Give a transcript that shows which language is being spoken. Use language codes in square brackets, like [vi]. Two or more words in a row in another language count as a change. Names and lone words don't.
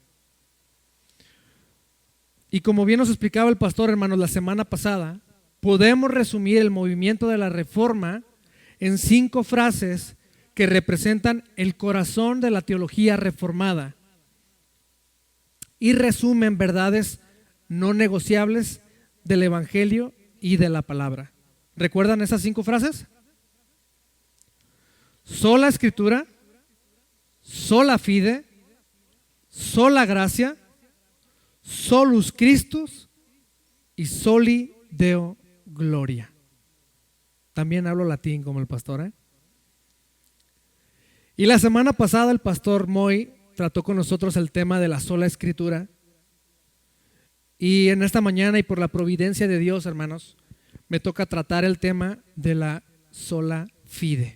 [es] Y como bien nos explicaba el pastor, hermanos, la semana pasada, podemos resumir el movimiento de la Reforma en 5 frases que representan el corazón de la teología reformada y resumen verdades no negociables del Evangelio y de la palabra. ¿Recuerdan esas 5 frases? Sola Escritura, [la] sola fide, [es] sola gracia, [la] solus Christus y soli Deo gloria. [es] También hablo latín como el pastor, ¿eh? Y la semana pasada el pastor Moy trató con nosotros el tema de la sola Escritura. Y en esta mañana, y por la providencia de Dios, hermanos, me toca tratar el tema de la [la] sola fide.